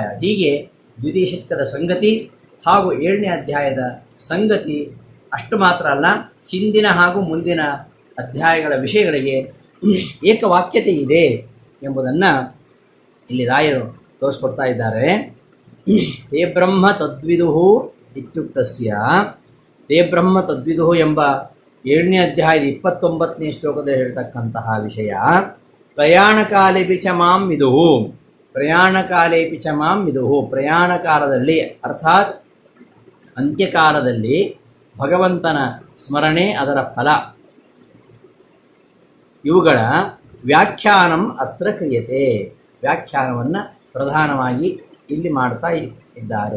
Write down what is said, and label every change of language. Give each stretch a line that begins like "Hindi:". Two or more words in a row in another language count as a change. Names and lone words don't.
Kannada: ಹೀಗೆ ದ್ವಿತೀಯ ಷಟ್ಕದ ಸಂಗತಿ ಹಾಗೂ 7ನೇ ಅಧ್ಯಾಯದ ಸಂಗತಿ ಅಷ್ಟು ಮಾತ್ರ ಅಲ್ಲ, ಹಿಂದಿನ ಹಾಗೂ ಮುಂದಿನ ಅಧ್ಯಾಯಗಳ ವಿಷಯಗಳಿಗೆ ಏಕವಾಕ್ಯತೆ ಇದೆ ಎಂಬುದನ್ನು ಇಲ್ಲಿ ರಾಯರು ತೋರಿಸ್ಕೊಡ್ತಾ ಇದ್ದಾರೆ.
Sanskrit: ತೇ ಬ್ರಹ್ಮ ತದ್ವಿದುಹು ಇತ್ಯುಕ್ತಸ್ಯ, ತೇ ಬ್ರಹ್ಮ ತದ್ವಿದುಹು ಎಂಬ 7ನೇ
Kannada: ಅಧ್ಯಾಯದ 29ನೇ ಶ್ಲೋಕದಲ್ಲಿ ಹೇಳ್ತಕ್ಕಂತಹ ವಿಷಯ
Sanskrit: ಪ್ರಯಾಣಕಾಲೇಪಿ ಚ ಮಾಂ ವಿದುಹು, ಪ್ರಯಾಣಕಾಲೇಪಿ ಚ ಮಾಂ ವಿದುಹು,
Kannada: ಪ್ರಯಾಣಕಾಲದಲ್ಲಿ ಅರ್ಥಾತ್ ಅಂತ್ಯಕಾಲದಲ್ಲಿ ಭಗವಂತನ ಸ್ಮರಣೆ, ಅದರ ಫಲ, ಇವುಗಳ
Sanskrit: ವ್ಯಾಖ್ಯಾನಂ ಅತ್ರ ಕ್ರಿಯತೆ,
Kannada: ವ್ಯಾಖ್ಯಾನವನ್ನು ಪ್ರಧಾನವಾಗಿ ಇಲ್ಲಿ ಮಾಡ್ತಾ ಇದ್ದಾರೆ.